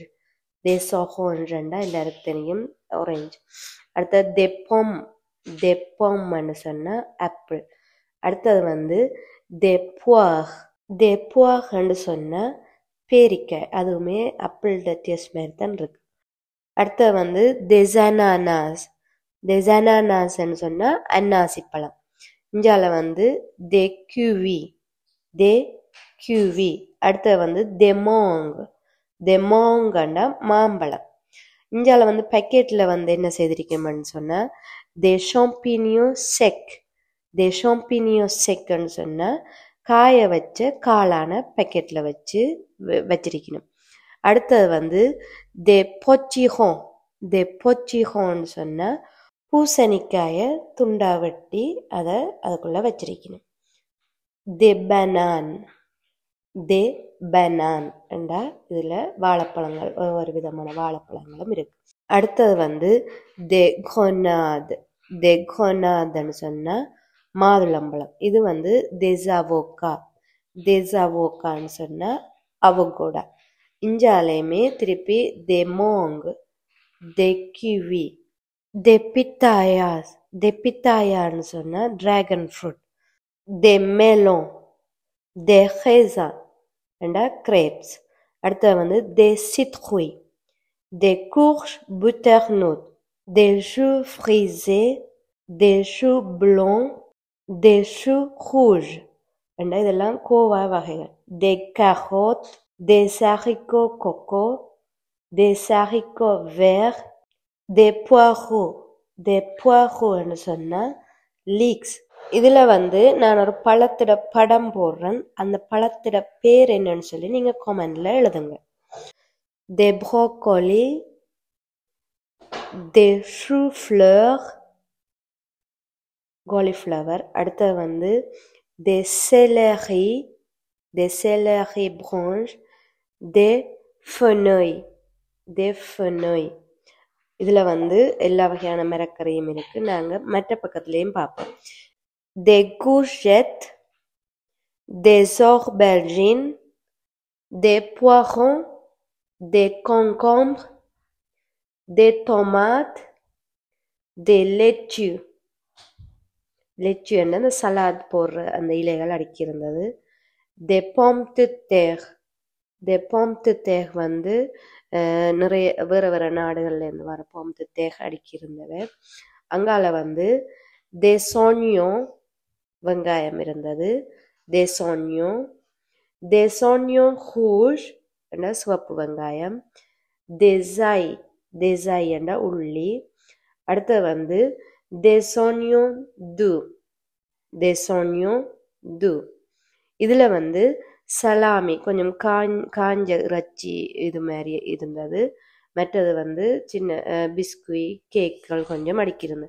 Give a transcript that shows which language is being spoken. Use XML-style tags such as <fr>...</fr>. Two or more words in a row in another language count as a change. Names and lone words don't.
<fr>des oranges</fr> <ta>எல்லாருக்கும் தெரியும், ஆரஞ்சு. அடுத்தது</ta> <fr>des pommes</fr> <ta>சொன்னா ஆப்பிள்.</ta> <fr>அடுத்தது des poires. des poires</fr> <ta>சொன்னா பேரிக்காய், அதுவுமே ஆப்பிளோட டேஸ்ட் மாதிரி தான் இருக்கு. அடுத்தது</ta> <fr>des ananas. des ananasன்னு</fr> <ta>சொன்னா அன்னாசி பழம்.</ta> <fr>இஞ்சால des kiwi. des kiwi. அடுத்தது des mangue. des manguன்னா மாம்பழம்.</fr> <ta>இஞ்சால பேக்கெட்ல என்ன செய்திருக்கேன்னு சொன்னா</ta> <fr>des champignons secs. des champignons secsன்னு</fr> <ta>சொன்னா காய வச்ச காளான பேக்கெட்ல வச்சிருக்கணும்.</ta> <fr>அடுத்தது des potirons. des potirons</fr> <ta>சொன்னா பூசணிக்காய துண்டா வெட்டி அதுக்குள்ள வச்சிருக்கணும்.</ta> <fr>des bananes. des bananes</fr> <ta>என்றா இதுல வாழைப்பழங்கள், ஒவ்வொரு விதமான வாழைப்பழங்களும் இருக்கு.</ta> <fr>அடுத்தது des grenades. des grenades</fr> <ta>சொன்னா மாதுளம்பழம். இது தேசாவோக்கா. தேசாவோக்கான்னு சொன்னா அவகோடா. இஞ்சாலையுமே திருப்பி</ta> <fr>des mangues, des kiwi, des pitayas. des pitayasன்னு சொன்னா</fr> <en>dragon fruit,</en> <fr>des melons, des raisins</fr> <en>and grapes.</en> <fr>அடுத்து வந்து des citrouilles, des courges butternues, des choux frisés, des choux blancs, des choux rouges.</fr> <ta>இதெல்லாம் கோவா வகைகள்.</ta> <fr>des carottes, des haricots coco, des haricots verts, des poireaux. des poireaux சொன்னா leeks.</fr> <ta>இதுல வந்து நான் ஒரு பழத்திட படம் போடுறேன். அந்த பழத்திட பேர் என்னன்னு சொல்லி நீங்க கமெண்ட்ல எழுதுங்க.</ta> <fr>des brocolis, des choux-fleurs, cauliflower.</fr> <ta>அடுத்து வந்து</ta> <fr>des céleri, des céleri branches, des fenouil, des fenouil.</fr> <ta>இதுல வந்து எல்லா வகையான மரக்கறியும் இருக்கு. நாங்க மற்ற பக்கத்துலயும் பார்ப்போம்.</ta> <fr>des courgettes, des aubergines, des poireaux, des concombres, des tomates, des laitues.</fr> <ta>laitue அந்த சலாட் போடுற அந்த இலைகள் அடுக்கி இருந்தது.</ta> <fr>des pommes de terre. des pommes de terre</fr> <ta>வந்து நிறைய வேற வேற நாடுகள்ல இருந்து வர</ta> <fr>pommes de terre</fr> <ta>அடுக்கி இருந்தது. அங்கால வந்து</ta> <fr>des oignons,</fr> <ta>வெங்காயம் இருந்தது.</ta> <fr>des oignons, des oignons rouges</fr> <ta>என்ற சிவப்பு வெங்காயம்,</ta> <fr>des ailes, des ailes</fr> <ta>என்ற உள்ளி. அடுத்து வந்து</ta> <fr>des oignons doux, des oignons doux.</fr> <ta>இதுல வந்து சலாமி கொஞ்சம் காஞ்ச இறைச்சி இது மாதிரி இருந்தது. மற்றது வந்து சின்ன பிஸ்குவி கேக்குகள் கொஞ்சம் அடுக்கியிருந்தது.</ta>